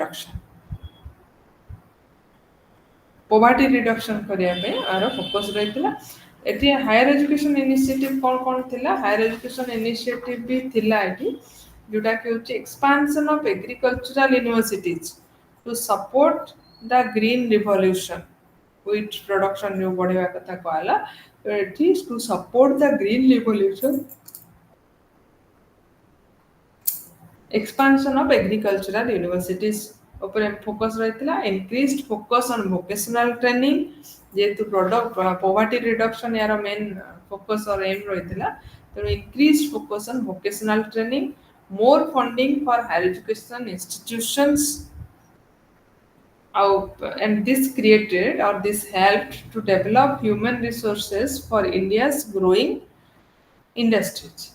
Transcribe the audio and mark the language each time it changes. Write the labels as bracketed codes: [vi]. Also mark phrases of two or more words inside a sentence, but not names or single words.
[or] ରିଡକ୍ସନ କରିବା ପାଇଁ ଆର ଫୋକସ୍ ରହିଥିଲା ଏଠି [en] higher education initiative [or] କ'ଣ ଥିଲା [en] higher education initiative [or] ବି ଥିଲା ଏଠି ଯୋଉଟାକି ହେଉଛି [en] expansion of agricultural universities to support the green revolution wheat production [or] ଯୋଉ ବଢ଼େଇବା କଥା କୁହାହେଲା ଏଠି [en] to support the green revolution expansion of agricultural universities [or] ଉପରେ ଫୋକସ୍ ରହିଥିଲା [en] increased focus on vocational training [or] ଯେହେତୁ [en] poverty reduction [or] ୟାର [en] main focus or aim [or] ରହିଥିଲା [en] There will increased focus on vocational training, more funding for higher education institutions, and this created or this helped to develop human resources for India's growing industries.